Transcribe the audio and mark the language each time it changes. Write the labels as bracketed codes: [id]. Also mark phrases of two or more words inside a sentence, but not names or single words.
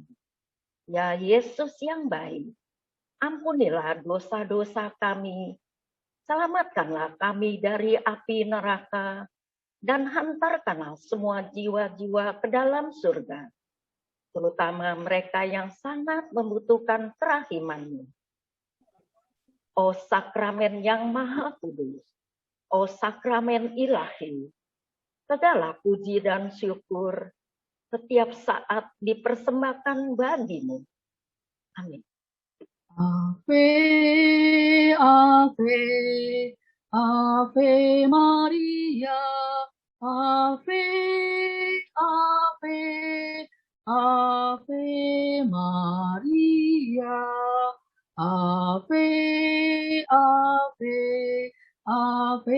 [id] Ya Yesus yang baik, ampunilah dosa-dosa kami, selamatkanlah kami dari api neraka, dan hantarkanlah semua jiwa-jiwa ke dalam surga, terutama mereka yang sangat membutuhkan kerahiman-Mu. O sakramen yang maha kudus, o sakramen ilahi, segala puji dan syukur setiap saat dipersembahkan bagi-Mu. Amin. [la] Ave, Ave, Ave Maria, Ave, Ave, Ave Maria, Ave, Ave, Ave